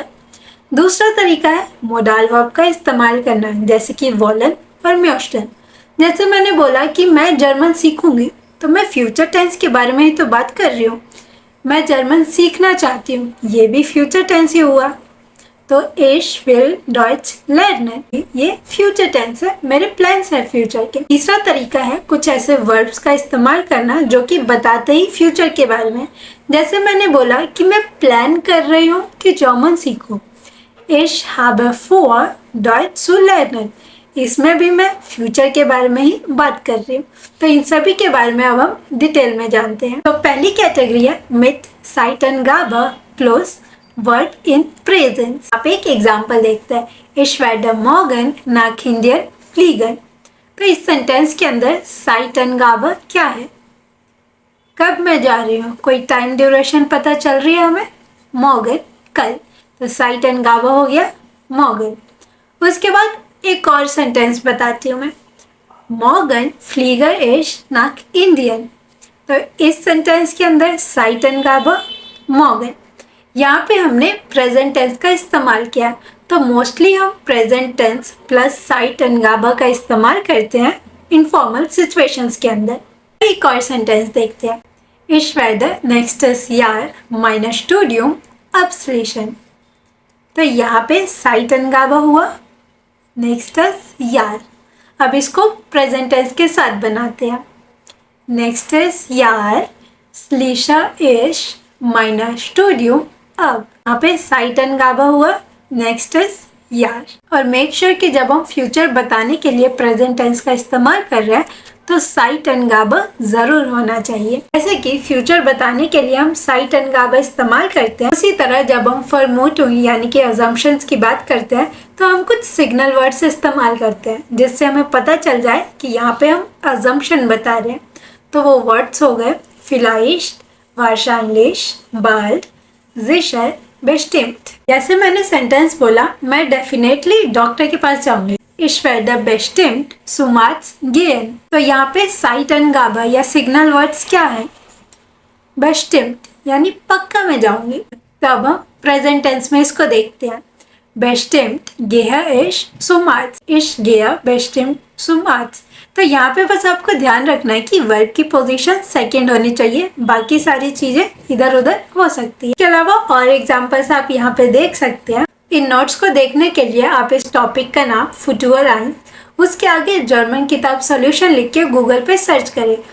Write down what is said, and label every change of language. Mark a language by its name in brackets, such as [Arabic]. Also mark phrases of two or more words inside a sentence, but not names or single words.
[Hindi] दूसरा तरीका है [English] modal verb [Hindi] का इस्तेमाल करना, जैसे कि वॉलन और म्योस्टन। जैसे मैंने बोला कि मैं जर्मन सीखूंगी, तो मैं [English] future tense [Hindi] के बारे में ही तो बात कर रही हूँ। मैं जर्मन सीखना चाहती हूँ, ये भी [English] future tense [Hindi] ही हुआ। [German] तो ich will Deutsch lernen, [Hindi] ये [English] future tense [Hindi] है, मेरे प्लान्स है फ्यूचर के। तीसरा तरीका है कुछ ऐसे वर्ब्स का इस्तेमाल करना जो कि बताते ही फ्यूचर के बारे में। जैसे मैंने बोला कि मैं प्लान कर रही हूँ कि जर्मन सीखूं। [German] Ich habe vor Deutsch zu lernen, [Hindi] इसमें भी मैं फ्यूचर के बारे में ही बात कर रही हूँ। तो इन सभी के बारे में अब हम डिटेल में जानते हैं। तो पहली कैटेगरी है [German] mit Zeitengabe plus Verb in Präsens. [Hindi] आप एक एग्जाम्पल देखते हैं। [German] Ich werde morgen nach Indien fliegen। [Hindi] तो इस सेंटेंस के अंदर Zeitengabe क्या है, कब मैं जा रही हूँ, कोई [English] time duration [Hindi] पता चल रही है हमें। morgen कल, तो Zeitengabe हो गया morgen। उसके बाद एक और सेंटेंस बताती हूँ मैं। [German] morgen fliege ich nach Indien। [Hindi] तो इस सेंटेंस के अंदर [German] Zeitengabe morgen। [Hindi] यहाँ पे हमने [English] present tense [Hindi] का इस्तेमाल किया, तो मोस्टली हम [English] present tense plus [Hindi] Zeitengabe का इस्तेमाल करते हैं [English] informal situations [Hindi] के अंदर। एक और सेंटेंस देखते हैं। [German] Ich werde nächstes Jahr meine Studium abschließen। [Hindi] तो यहाँ पे Zeitengabe हुआ [German] nächstes Jahr। [Hindi] अब इसको [English] present tense [Hindi] के साथ बनाते हैं। [German] nächstes Jahr schließe ich meine Studium [Hindi] अब यहाँ पे [German] Zeitengabe हुआ nächstes Jahr। [Hindi] और [English] make sure [Hindi] कि जब हम फ्यूचर बताने के लिए [English] present tense [Hindi] का इस्तेमाल कर रहे हैं तो Zeitengabe जरूर होना चाहिए। जैसे कि फ्यूचर बताने के लिए हम Zeitengabe इस्तेमाल करते हैं, उसी तरह जब हम Vermutung यानी कि assumptions की बात करते हैं तो हम कुछ [English] signal words [Hindi] इस्तेमाल करते हैं जिससे हमें पता चल जाए कि यहाँ पे हम assumption बता रहे हैं। तो वो वर्ड्स हो गए [German] vielleicht, wahrscheinlich, bald, sicher, bestimmt। [Hindi] जैसे मैंने सेंटेंस बोला मैं [English] definitely doctor [Hindi] के पास जाऊंगी। [German] Ich werde bestimmt zum Arzt gehen। [Hindi] तो यहाँ पे Zeitengabe या [English] signal words [Hindi] क्या है, bestimmt यानी पक्का मैं जाऊंगी। तब हम [English] present tense [Hindi] में इसको देखते हैं। [German] bestimmt gehe ich zum Arzt। Ich gehe bestimmt zum Arzt। [Hindi] तो यहाँ पे बस आपको ध्यान रखना है कि वर्ब की पोजीशन सेकंड होनी चाहिए, बाकी सारी चीजें इधर उधर हो सकती है। इसके अलावा और एग्जांपल्स आप यहाँ पे देख सकते हैं। इन नोट्स को देखने के लिए आप इस टॉपिक का नाम फुटुअर आइन, उसके आगे जर्मन किताब सॉल्यूशन लिख के गूगल पे सर्च करें।